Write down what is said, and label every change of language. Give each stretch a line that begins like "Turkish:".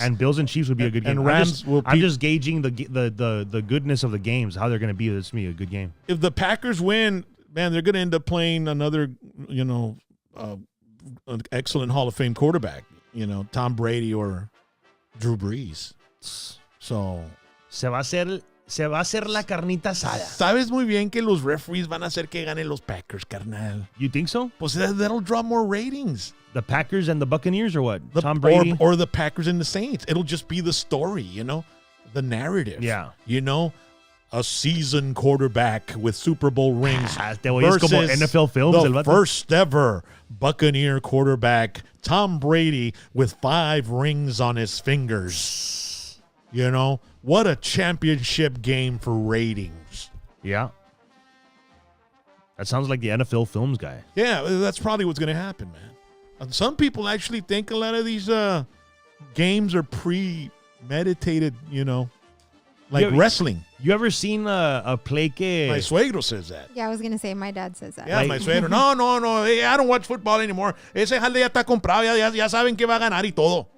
English: And Bills and Chiefs would be a good game. And Rams I'm just gauging the goodness of the games, how they're going to be. It's going to be a good game. If the Packers win, man, they're going to end up playing another, an excellent Hall of Fame quarterback Tom Brady or Drew Brees. So,
Spanish: Se va a hacer la carnita asada. sabes muy bien que los referees van a hacer que ganen los Packers, carnal.
English: You think so? Pues that'll draw more ratings. The Packers and the Buccaneers or what? The- Tom Brady? or the Packers and the Saints. It'll just be the story, the narrative. Yeah. A seasoned quarterback with Super Bowl rings
Spanish: Te oyes como
English: versus
Spanish: NFL films, el
English: the
Spanish: vato.
English: first ever Buccaneer quarterback, Tom Brady, with 5 rings on his fingers. What a championship game for ratings. Yeah. That sounds like the NFL films guy. Yeah, that's probably what's going to happen, man. And some people actually think a lot of these games are premeditated, like Yeah, wrestling. You ever seen a play que... My suegro says that. Yeah, I was going to say my dad says that. Yeah, my suegro. No. Hey, I don't watch football anymore.
Spanish: Ese jalde ya está comprado. Ya saben que va a ganar y todo.